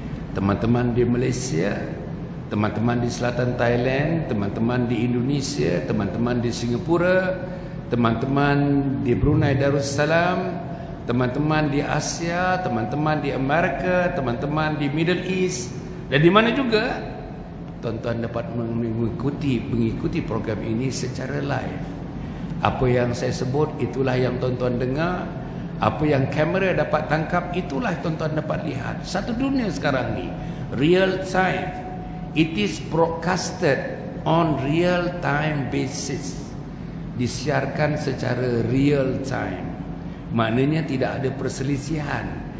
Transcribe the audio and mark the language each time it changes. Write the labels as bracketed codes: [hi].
[ms] Teman-teman di Malaysia, teman-teman di selatan Thailand, teman-teman di Indonesia, teman-teman di Singapura, teman-teman di Brunei Darussalam, teman-teman di Asia, teman-teman di Amerika, teman-teman di Middle East, dan di mana juga tuan-tuan dapat mengikuti program ini secara live. Apa yang saya sebut, itulah yang tuan-tuan dengar. Apa yang kamera dapat tangkap, itulah tuan-tuan dapat lihat. Satu dunia sekarang ni real time. [en] It is broadcasted on real time basis. [ms] Disiarkan secara real time. Maknanya tidak ada perselisihan.